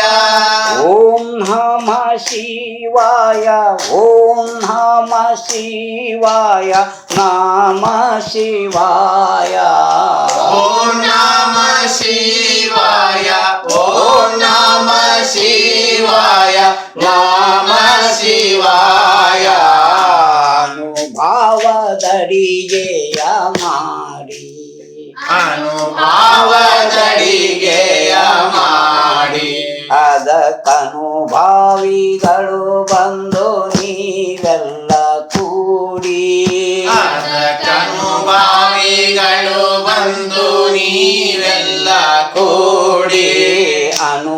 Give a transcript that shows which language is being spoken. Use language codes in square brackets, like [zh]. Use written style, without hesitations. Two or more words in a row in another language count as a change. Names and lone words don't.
[sa] ಓಂ ನಮ ಶಿವಾಯ ಓಂ ನಮ ಶಿವಾಯ ನಮ ಶಿವಾಯ ಓಂ ನಮ ಶಿವಾಯ ಓಂ ನಮ ಶಿವಾಯ ನಮ ಶಿವಾಯ [kn] ಅನುಭಾವದಡಿಗೆಯ ಮಾಡಿ ಅನುಭಾವದಡಿಗೆಯ ಮಾಡಿ ಅದಕ್ಕನುಭಾವಿಗಳು ಬಂದು ನೀವೆಲ್ಲ ಕೂಡಿ ಅದಕ್ಕನುಭಾವಿಗಳು ಬಂದು ನೀವೆಲ್ಲ ಕೂಡಿ